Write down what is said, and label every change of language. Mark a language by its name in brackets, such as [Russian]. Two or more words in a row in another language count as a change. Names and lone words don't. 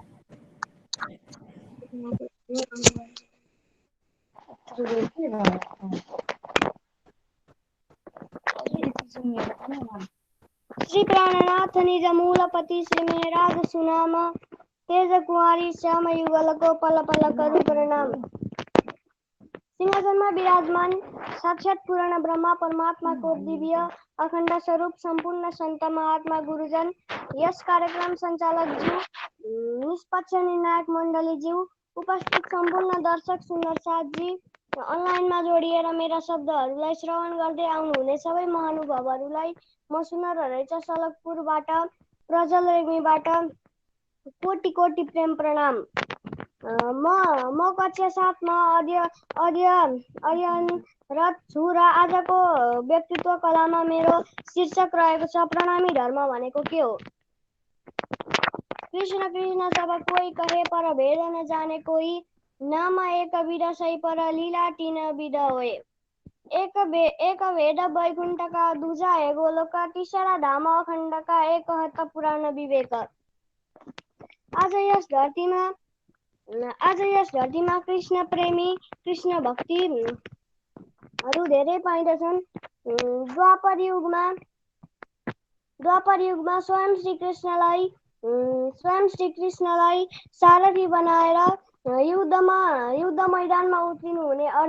[Hindi] श्री प्राणनाथ निज मूलपति श्री मेहराज सुनाम, तेज कुंवारी श्याम युगल पल पल करू प्रणाम। [Nepali] सिंहासनमा विराजमान साक्षात पूर्ण ब्रह्मा परमात्मा को दिव्य अखण्ड स्वरूप सम्पूर्ण संत महात्मा गुरुजन, यस कार्यक्रम संचालक ज्यू, निष्पक्ष निर्णायक मण्डली ज्यू, उपस्थित सम्पूर्ण दर्शक सुन्दर साथजी, अनलाइनमा जोडिएर मेरा शब्दहरूलाई श्रवण गर्दै आउनुहुने सबै महानुभावहरूलाई म सुन्दर हरेचा सलकपुरबाट प्रज्वल रेग्मीबाट कोटि कोटि प्रेम प्रणाम। म कक्षा 7 मा अध्ययनरत छु र आजको व्यक्तित्व कलामा मेरो शीर्षक रहेको छ प्रणामी धर्म भनेको के हो। [Hindi] कृष्ण कृष्ण सब कोई कहे पर भेद न जाने कोई, नाम एक विध सही पर लीला तीन विध होए। एक भेद वैकुंठ का दूजा है गोलोक, तीसरा धाम अखण्ड का एक हत पुराण विवेक। [Nepali] आज यस धरतीमा कृष्ण प्रेमी कृष्ण भक्तिहरू धेरै पाइन्छन्। द्वापर युगमा स्वयं श्री कृष्णलाई सारथी बनाएर युद्ध मैदानमा उत्रिनु हुने